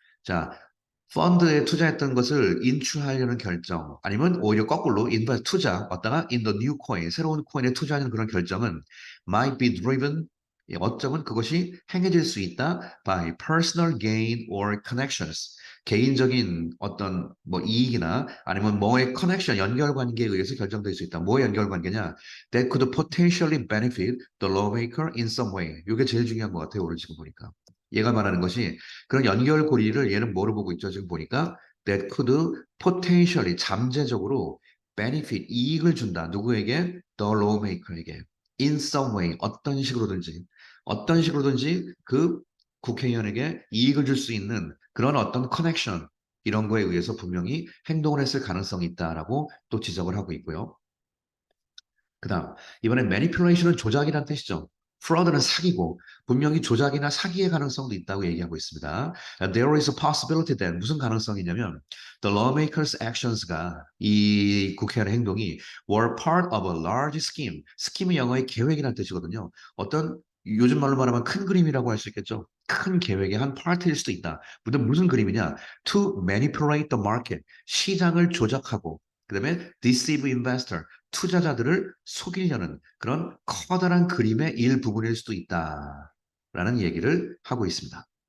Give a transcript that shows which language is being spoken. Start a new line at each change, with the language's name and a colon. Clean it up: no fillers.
Korean: 자, 펀드에 투자했던 것을 인출하려는 결정, 아니면 오히려 거꾸로 인베스트 투자, 왔다가
English: in the new coin,
Korean: 새로운 코인에 투자하는 그런 결정은
English: might be driven,
Korean: 어쩌면 그것이 행해질 수 있다
English: by personal gain or connections.
Korean: 개인적인 어떤 뭐 이익이나 아니면 뭐의 커넥션, 연결관계에 의해서 결정될 수 있다. 뭐의 연결관계냐?
English: That could potentially benefit the lawmaker in some way.
Korean: 이게 제일 중요한 것 같아요, 오늘 지금 보니까. 얘가 말하는 것이 그런 연결고리를 얘는 뭐로 보고 있죠? 지금 보니까
English: that could potentially
Korean: 잠재적으로 benefit 이익을 준다. 누구에게?
English: The lawmaker에게. In some way
Korean: 어떤 식으로든지 그 국회의원에게 이익을 줄 수 있는 그런 어떤 커넥션 이런 거에 의해서 분명히 행동을 했을 가능성이 있다라고 또 지적을 하고 있고요. 그다음 이번에 manipulation은 조작이란 뜻이죠. fraud는 사기고 분명히 조작이나 사기의 가능성도 있다고 얘기하고 있습니다.
English: There is a possibility that
Korean: 무슨 가능성이냐면
English: the lawmakers' actions가
Korean: 이 국회의원의 행동이
English: were part of a large scheme.
Korean: 스킴이 영어의 계획이라는 뜻이거든요. 어떤 요즘 말로 말하면 큰 그림이라고 할 수 있겠죠. 큰 계획의 한 파트일 수도 있다. 무슨 그림이냐?
English: To manipulate the market.
Korean: 시장을 조작하고 그다음에
English: deceive investor.
Korean: 투자자들을 속이려는 그런 커다란 그림의 일부분일 수도 있다라는 얘기를 하고 있습니다.